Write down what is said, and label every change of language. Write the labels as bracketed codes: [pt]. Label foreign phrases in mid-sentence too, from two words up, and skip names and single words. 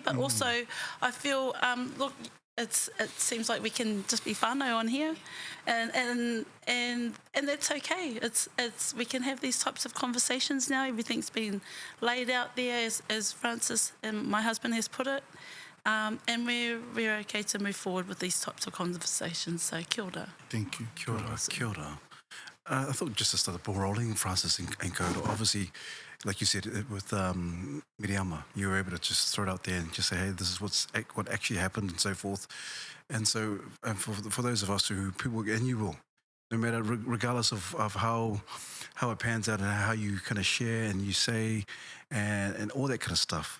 [en] But also, I feel look, it seems like we can just be whānau on here, and that's okay. We can have these types of conversations now. Everything's been laid out there, as Francis and my husband has put it, and we're okay to move forward with these types of conversations. [mi] So kia ora. [en] Thank you. [mi] Kia ora. [en] I thought just to start the ball rolling, Francis and Kaiora, obviously like you said with Miriama, you were able to just throw it out there and just say, hey, this is what actually happened and so forth. And so, and for those of us who people, and you will, no matter regardless of how it pans out and how you kind of share and you say and all that kind of stuff.